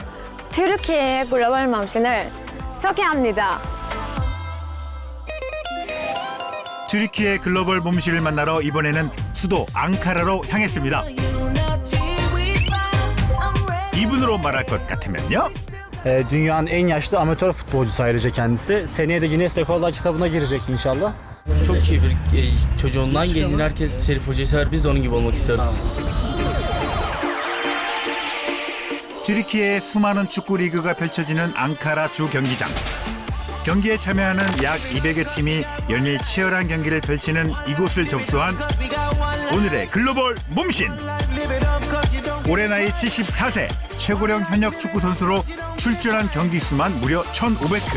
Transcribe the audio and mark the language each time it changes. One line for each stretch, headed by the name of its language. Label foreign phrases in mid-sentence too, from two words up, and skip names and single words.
Korean: 튀르키예의 글로벌 맘신을 소개합니다. 튀르키예 글로벌 몸씨를 만나러 이번에는 수도 앙카라로 향했습니다. 이분으로 말할 것 같으면요.
Turkish: Dünyanın en yaşlı amatör futbolcusu ayrıca kendisi. Seneye de Guinness Rekorlar kitabına girecek inşallah. Çok iyi bir çocuğundan gelin herkes Şerif Hoca'yı sever. Biz de onun gibi olmak istiyoruz.
Korean: 튀르키예의 수많은 축구 리그가 펼쳐지는 앙카라 주 경기장. 경기에 참여하는 약 200여 팀이 연일 치열한 경기를 펼치는 이곳을 접수한 오늘의 글로벌 몸신. 올해 나이 74세 최고령 현역 축구 선수로 출전한 경기 수만 무려 1,500회.